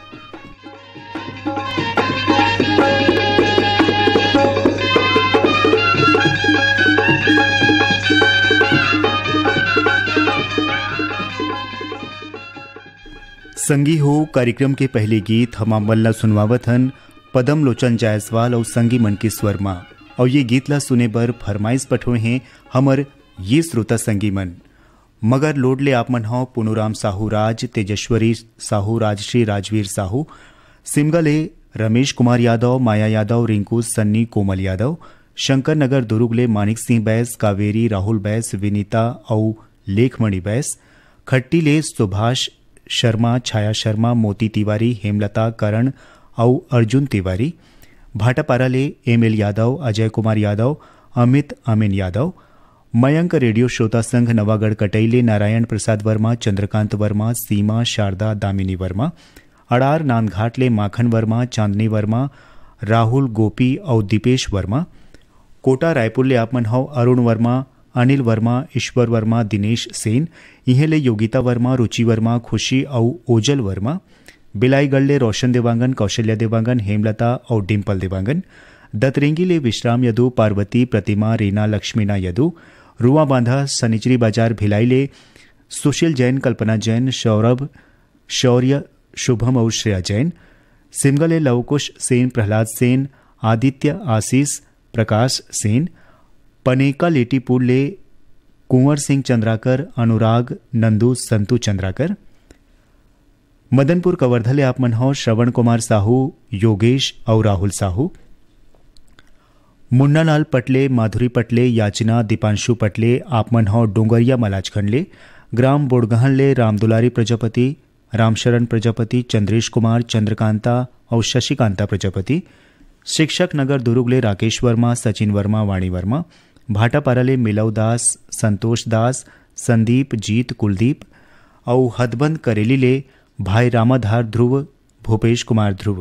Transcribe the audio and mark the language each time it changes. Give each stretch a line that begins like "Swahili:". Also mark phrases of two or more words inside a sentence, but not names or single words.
Chhattisgarhi: संगी हो कार्यक्रम के पहले गीत हमाम मल्ला सुनवावत हन पदम लोचन जायसवाल और संगी मन के स्वरमा। और ये गीत ला सुने बर फरमाइश पठोए हैं हमर ये श्रोता संगी मन। मगर लोडले आप मन हो पुनुराम साहू राज, तेजस्वरी साहू, राजश्री राजवीर साहू, सिमगले रमेश कुमार यादव, माया यादव, रिंकू सन्नी, कोमल यादव, शंकर नगर दुर्गले मानिक सिंह बैस, कावेरी राहुल बैस, विनीता और लेखमणि बैस, खट्टीले सुभाष शर्मा, छाया शर्मा, मोती तिवारी, हेमलता करण और अर्जुन तिवारी, भाटापाराले एमएल यादव, अजय कुमार यादव, अमित अमीन यादव, मयंक रेडियो श्रोता संघ नवागढ़ कटैले, नारायण प्रसाद वर्मा, चंद्रकांत वर्मा, सीमा शारदा दामिनी वर्मा, अड़ार नांदघाटले माखन वर्मा, चांदनी वर्मा, राहुल गोपी और दीपेश वर्मा, कोटा रायपुर आप मन हो अरुण वर्मा, अनिल वर्मा, ईश्वर वर्मा, दिनेश सेन, इहेले योगिता वर्मा, रुचि वर्मा, खुशी और ओजल वर्मा, बिलाईगढ़ले रोशन देवांगन, कौशल्या देवांगन, हेमलता और डिम्पल देवांगन, दतरेंगीले विश्राम यदु, पार्वती, प्रतिमा, रीना, लक्ष्मीना यदु, रुआ बांधा सनिचरी बाजार भिलाईले सुशील जैन, कल्पना जैन, सौरभ, शौर्य, शुभम और श्रेया जैन, सिमगले लवकुश सेन, प्रहलाद सेन, आदित्य, आशीष, प्रकाश सेन, पनेका लेटीपुर ले कुंवर सिंह चंद्राकर, अनुराग, नंदू, संतू चंद्राकर, मदनपुर कवर्धले आप मन हो श्रवण कुमार साहू, योगेश और राहुल साहू, मुन्नालाल पटले, माधुरी पटले, याचना, दीपांशु पटले आप मन हो डोंगरिया मलाजखंडले, ग्राम बोड़गहनले रामदुलारी प्रजापति, रामशरण प्रजापति, चंद्रेश कुमार, चंद्रकांता और शशिकांता प्रजापति, शिक्षक नगर दुर्गले राकेश वर्मा, सचिन वर्मा, वाणी वर्मा, भाटापाराले मिलव दास, संतोष दास, संदीप, जीत, कुलदीप और हदबंद करेली ले भाई रामाधार ध्रुव, भूपेश कुमार ध्रुव।